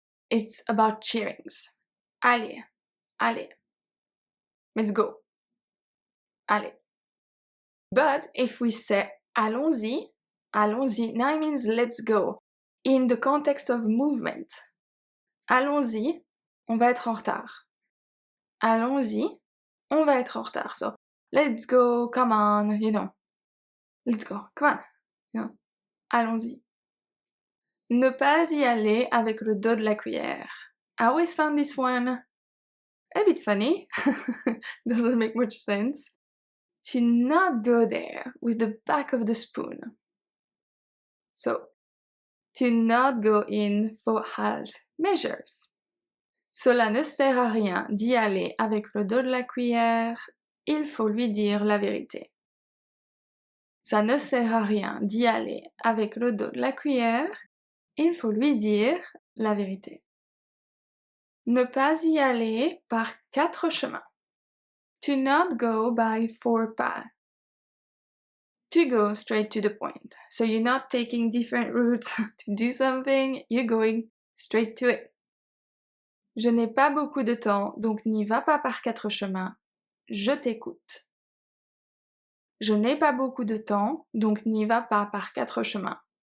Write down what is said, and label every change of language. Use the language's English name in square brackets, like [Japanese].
[English] It's about cheerings. [French] Allez, allez. [English] Let's go. Allez. But if we say allons-y, now it means let's go. In the context of movement. [French] Allons-y, on va être en retard. Allons-y, on va être en retard. [English] So, let's go, come on, Let's go, come on. [French] Allons-y. Ne pas y aller avec le dos de la cuillère. [English] I always found this one a bit funny. Doesn't make much sense. To not go there with the back of the spoon. So, to not go in for half measures. [French] Cela ne sert à rien d'y aller avec le dos de la cuillère, il faut lui dire la vérité. Ça ne sert à rien d'y aller avec le dos de la cuillère, il faut lui dire la vérité. Ne pas y aller par 4 chemins. [English] To not go by 4 paths. To go straight to the point. So you're not taking different routes to do something, you're going straight to it. [French] Je n'ai pas beaucoup de temps, donc n'y va pas par 4 chemins. Je t'écoute. Je n'ai pas beaucoup de temps, donc n'y va pas par 4 chemins.